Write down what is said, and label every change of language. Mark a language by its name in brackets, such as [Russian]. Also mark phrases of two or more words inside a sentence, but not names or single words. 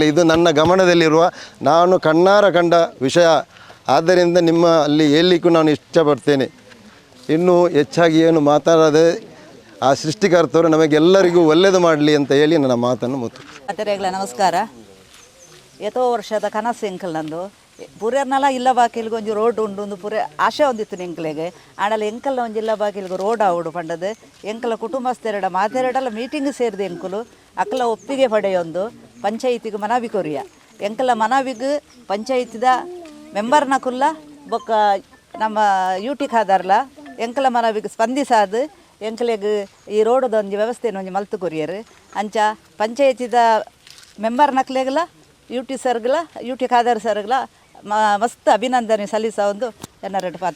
[Kannada] ಇದು ನನ್ನ ಗಮನದಲ್ಲಿರುವ, ನಾನು ಕಣ್ಣಾರ ಕಂಡ ವಿಷಯ. ಆದ್ದರಿಂದ ನಿಮ್ಮ ಅಲ್ಲಿ ಹೇಳಲಿಕ್ಕೂ ನಾನು ಇಷ್ಟಪಡ್ತೇನೆ. ಇನ್ನೂ ಹೆಚ್ಚಾಗಿ ಏನು ಮಾತಾಡದೆ ಆ ಸೃಷ್ಟಿಕರ್ತರು ನಮಗೆಲ್ಲರಿಗೂ ಒಳ್ಳೆಯದು ಮಾಡಲಿ ಅಂತ ಹೇಳಿ ನನ್ನ ಮಾತನ್ನು ಮುತ್ತು. ಆಚಾರ್ಯಗಳ ನಮಸ್ಕಾರ. [Tulu] ಎಷ್ಟೋ ವರ್ಷದ ಕನಸು ಎಂಕಲ್ ನಂದು ಪೂರ್ಯರ್ನಲ್ಲ ಇಲ್ಲ ಬಾಕಿಲ್ಗೆ ಒಂಜಿ ರೋಡ್ ಉಂಡು ಒಂದು ಪೂರ ಆಶೆ ಒಂದಿತ್ತು ಎಂಕಲೆಗೆ ಆಡಲ್ಲ ಎಂಕಲ್ನ ಒಂಜಿ ಇಲ್ಲ ಬಾಕಿಲ್ಗೆ ರೋಡ್ ಆವಡು ಪಂಡದು ಎಂಕಲ ಕುಟುಂಬಸ್ಥೆರಡ ಮಾತೆರಡಲ್ಲ ಮೀಟಿಂಗ್ ಸೇರಿದೆ ಎಂಕುಲು ಅಕ್ಕಲ ಒಪ್ಪಿಗೆ ಪಡೆಯೊಂದು ಪಂಚಾಯಿತಿಗೆ ಮನವಿ ಕೊರಿಯ ಎಂಕಲ ಮನವಿಗೆ ಪಂಚಾಯಿತಿದ ಮೆಂಬರ್ನ ಕುಲ್ಲ ಬೊಕ್ಕ ನಮ್ಮ ಯೂಟಿ ಖಾದಾರ್ಲ ಎಂಕಲ ಮನವಿಗೆ ಸ್ಪಂದಿಸಾದು ಎಂಕಲೆಗೆ ಈ ರೋಡದ ಒಂಜಿ ವ್ಯವಸ್ಥೆನ ಒಂಜಿ ಮಲ್ತು ಕೊರಿಯರು ಅಂಚ ಪಂಚಾಯತಿದ ಮೆಂಬರ್ ನಕ್ಲೆಗಲ ಯೂಟಿ ಸರ್ಗಲ ಯೂಟಿ ಖಾದರ್ ಸರ್ಗಲ ಮಸ್ತ್ ಅಭಿನಂದನೆ ಸಲ್ಲಿಸ ಒಂದು ಜನರಟ್ಟು ಪಾತ್ರ